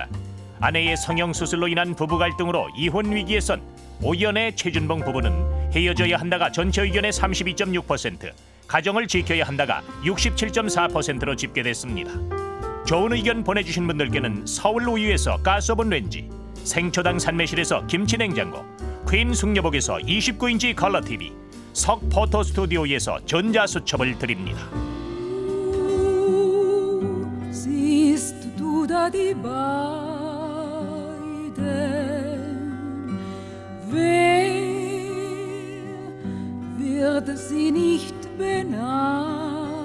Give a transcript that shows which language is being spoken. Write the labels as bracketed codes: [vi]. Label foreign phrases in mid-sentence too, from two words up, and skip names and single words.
[ko] 아내의 성형수술로 인한 부부 갈등으로 이혼 위기에 선 오연의 최준봉 부부는 헤어져야 한다가 전체 의견의 32.6%, 가정을 지켜야 한다가 67.4%로 집계됐습니다. 좋은 의견 보내주신 분들께는 서울 우유에서 가스오븐 렌지, 생초당 산매실에서 김치냉장고, 퀸 숙녀복에서 29인치 컬러 TV, 석 포토 스튜디오에서 전자수첩을 드립니다. [de] Siehst du da die beiden? Wer wird sie nicht beneiden?